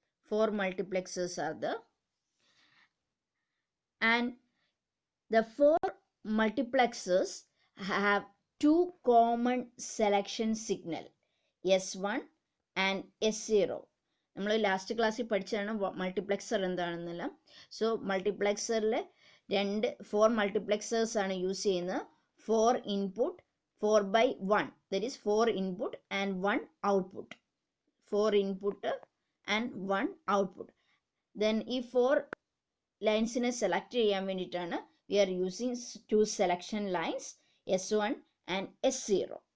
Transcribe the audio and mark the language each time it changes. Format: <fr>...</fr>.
<en>4 multiplexers are there, and the 4 multiplexers have 2 common selection signal, S1 and S0.</en> <ml>നമ്മൾ last ക്ലാസ്സിൽ പഠിച്ചതാണ് multiplexer എന്താണെന്നെല്ലാം. So മൾട്ടിപ്ലെക്സറിൽ 4 മൾട്ടിപ്ലെക്സേഴ്സ് ആണ് use ചെയ്യുന്നത്.</ml> <en>4 input 4/1, that is 4 input and 1 output. 4 input and 1 output. Then</en> <ml>ഈ 4 ലൈൻസിനെ select ചെയ്യാൻ വേണ്ടിയിട്ടാണ്</ml> <en>we are using 2 selection lines, S1 and S0.</en>